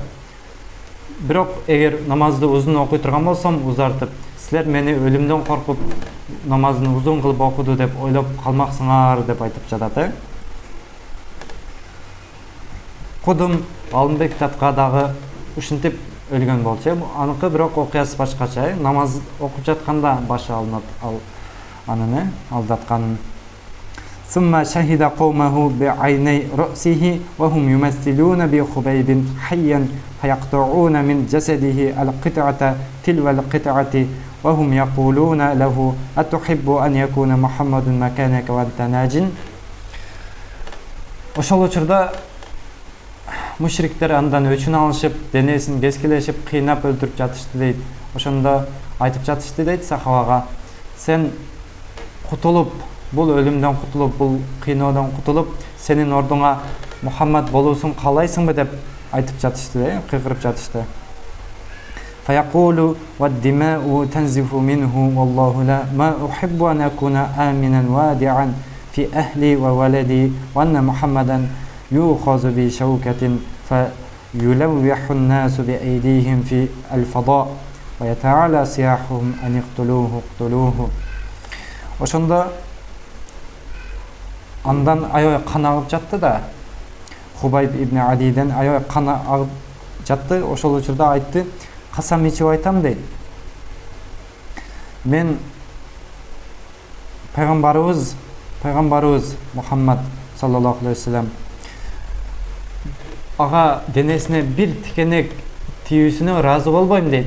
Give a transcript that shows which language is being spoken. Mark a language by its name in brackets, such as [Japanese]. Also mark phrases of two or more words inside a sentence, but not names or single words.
[Kyrgyz] Бирок эгер намазды узун окуй турган болсом, узартып, силер мени өлүмдөн коркуп, намазын узун кылып окуду деп ойлоп калмаксыңар деп айтып жатат. Кудум Алымбек Татка дагы ушинтип өлгөн болчу. Аныкы бирок окуясы башкача. Намаз окуп жатканда башы алынат анын алдатканын. [Arabic] ثم شهد قومه بعيني رأسه وهم يمثلون بخبيب حيا فيقطعون من جسده القطعة تلو القطعة وهم يقولون له أتحب أن يكون محمد مكانك وأنت ناج. [Kyrgyz] Ошол учурда мушриктер андан өчүн алышып, денесин кескилешип, кыйнап өлтүрүп жатышты дейт. Ошондо айтып жатышты дейт сахабага: сен кутулуп, бул өлүмдөн кутулуп, бул кыйноодон кутулуп, сенин ордуңа Мухаммад болуусун каалайсыңбы деп айтып жатышты, кыйкырып жатышты. [Arabic] فيقول والدماء تنزف منه والله لا ما أحب أن أكون آمنا وادعا في أهلي وولدي وأن محمدا يؤخذ بشوكة فيلوح الناس بأيديهم في الفضاء ويتعالى صياحهم أن اقتلوه اقتلوه. [Kyrgyz] Ошондо андан аябай кан агып жатты да. Хубайб ибн Адиден аябай кан агып жатты. Ошол учурда айтты: касам ичип айтам дейт, мен пайгамбарыбыз Мухаммад [Arabic] صلى الله عليه وسلم [Kyrgyz] ага денесине бир тикенек тийүүсүнө ыраазы болбойм дейт.